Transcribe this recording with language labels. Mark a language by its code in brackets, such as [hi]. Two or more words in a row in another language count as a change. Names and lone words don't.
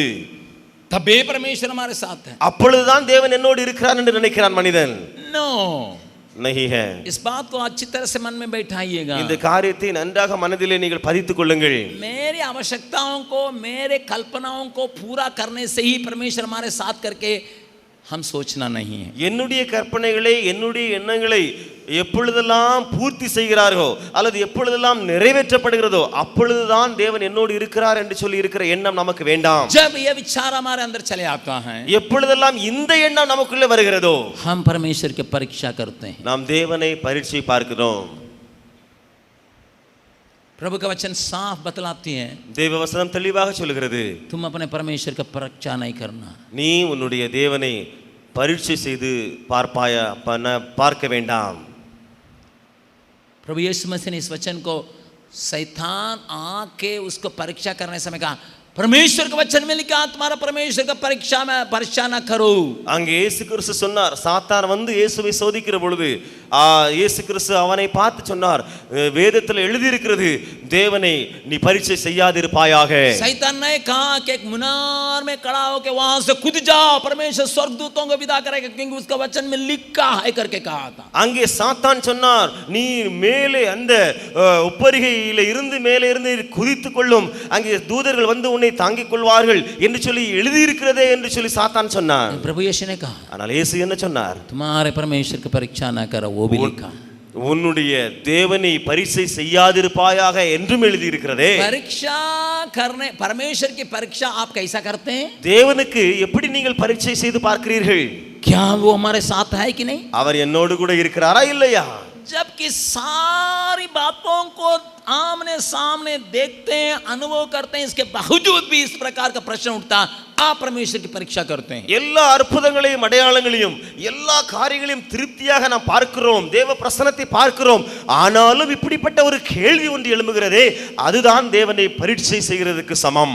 [hi] तबे परमेश्वर हमारे साथ है. [ta] அப்பொழுதுதான் தேவன் என்னோடு இருக்கிறான் என்று நினைக்கிறான் மனிதன். [en] नो, [hi] नहीं है. इस बात को अच्छी तरह से मन में बैठाइएगा. [ta] இந்த காரியத்தை நன்றாக மனதிலே நீங்கள் பதித்துக் கொள்ளுங்கள். [hi] मेरी आवश्यकताओं को, मेरे कल्पनाओं को पूरा करने से ही परमेश्वर हमारे साथ करके हम सोचना नहीं है. [ta] என்னுடைய கற்பனைகளை, என்னுடைய எண்ணங்களை எப்பொழுதெல்லாம் பூர்த்தி செய்கிறார்களோ அல்லது எப்பொழுதெல்லாம் நிறைவேற்றப்படுகிறதோ அப்பொழுதுதான் தேவன் என்னோடு இருக்கிறார் என்று சொல்லி இருக்கிற எண்ணம் நமக்கு வேண்டாம். [hi] जब ये विचार हमारे अंदर चले आता है, [ta] எப்பொழுதெல்லாம் இந்த எண்ணம் நமக்குள்ளே வருகிறதோ [hi] हम परमेश्वर की परीक्षा करते हैं. [ta] நாம் தேவனை பரீட்சை பார்க்கிறோம். [hi] प्रभु का वचन साफ बतलाती है, [ta] தேவ வசனம் தெளிவாக சொல்கிறது, [hi] तुम अपने परमेश्वर का परीक्षा नहीं करना. [ta] நீ உன்னுடைய தேவனை பரீட்சை செய்து பார்க்க வேண்டாம். [hi] प्रभु यीशु मसीह ने इस वचन को शैतान आके उसको परीक्षा करने समय कहा, परमेश्वर के वचन में लिखा तुम्हारा परमेश्वर का परीक्षा ना करो. [ta] அங்கே இயேசு கிறிஸ்து சொன்னார், சாத்தான் வந்து இயேசுவை சோதிக்கிற பொழுது இயேசு கிறிஸ்து அவனை பார்த்து சொன்னார், வேதத்தில் எழுதி இருக்கிறது, தேவனை நீ பரீட்சை செய்யாதிருப்பாயாக. [hi] शैतान ने कहा कि एक मुनार में खड़ा होकर वहां से कूद जाओ, परमेश्वर स्वर्गदूतों को विदा करेगा क्योंकि उसका वचन में लिखा है करके कहा था. [ta] அங்கே சாத்தான் சொன்னார், நீ மேலே அந்த உப்பரிகையில இருந்து மேலே இருந்து குதித்துக் கொள்ளும், அங்கே தூதர்கள் வந்து உன்னை தாங்கிக் கொள்வார்கள் என்று சொல்லி எழுதி இருக்கிறதே என்று சொல்லி சாத்தான் சொன்னார். [hi] प्रभु यीशु ने कहा, [ta] ஆனால் இயேசு என்ன சொன்னார்? [hi] तुम्हारे परमेश्वर की परीक्षा ना करो, वो भी लिखा. [ta] உன்னுடைய தேவனை பரீட்சை செய்யாதிருப்பாயாக என்றும் எழுதி இருக்கிறதே. [hi] परीक्षा करने, परमेश्वर की परीक्षा आप कैसा करते हैं? [ta] தேவனுக்கு எப்படி நீங்கள் பரீட்சை செய்து பார்க்கிறீர்கள்? [hi] क्या वो हमारे साथ है कि नहीं? [ta] அவர் என்னோடு கூட இருக்கிறாரா இல்லையா? [hi] जबकि सारी बातों को आमने सामने देखते हैं, अनुभव करते हैं, इसके बावजूद भी इस प्रकार का प्रश्न उठता, आप परमेश्वर की परीक्षा करते हैं. [ta] எல்லா அற்புதங்களையும் அடையாளங்களையும் எல்லா காரியங்களையும் திருப்தியாக நாம் பார்க்கிறோம், தேவ பிரசன்னத்தை பார்க்கிறோம், ஆனாலும் இப்படிப்பட்ட ஒரு கேள்வி ஒன்று எழும்புகிறதே, அதுதான் தேவனை பரீட்சை செய்கிறதுக்கு சமம்.